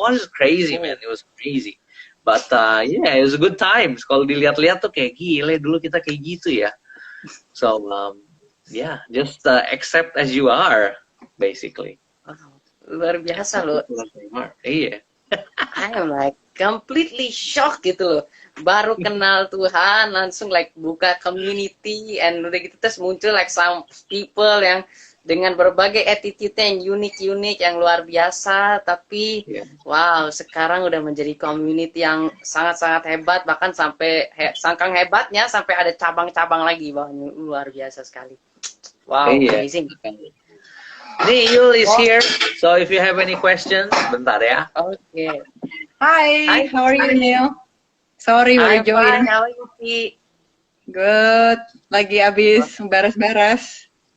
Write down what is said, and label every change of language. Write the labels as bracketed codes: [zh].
[en] Oh, it's crazy man, it was crazy. But yeah, it was a good times. [id] Kalau dilihat-lihat tuh kayak gile dulu kita kayak gitu ya. [en] So yeah, just accept as you are, basically. [id] Wow, luar biasa loh. Iya. [en] I am like completely shocked [id] gitu loh. Baru kenal Tuhan langsung like buka community, and udah gitu terus muncul [en] like some people [id] yang dengan berbagai attitude yang unik-unik, yang luar biasa, tapi wow, sekarang udah menjadi community yang sangat-sangat hebat, bahkan sampai sangkang hebatnya sampai ada cabang-cabang lagi. Wah, luar biasa sekali. [en] Wow, amazing. Nih, Yul is here, so if you have any questions, [id] bentar ya. [en] Okay. Hi, how are you, Neil? Sorry, I'm [id] baru join. [en] fine. How are you, Ci? Good. [id] Lagi abis beres-beres.